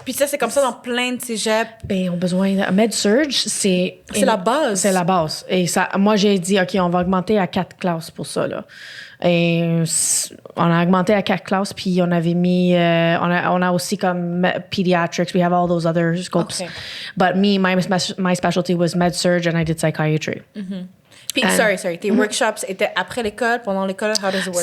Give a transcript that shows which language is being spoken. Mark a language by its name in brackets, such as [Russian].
[French] Puis ça, c'est comme ça dans plein de cégeps. Ben, on a besoin de... Med-surg, c'est la base. C'est la base. Et ça, moi, j'ai dit, OK, on va augmenter à 4 classes pour ça, là. Et on a augmenté à 4 classes, puis on avait mis... on a aussi comme [English] pediatrics. We have all those other scopes. Okay. But my specialty was med-surg, and I did psychiatry. [French] Puis, sorry, tes workshops étaient après l'école, pendant l'école, [English] how does it work?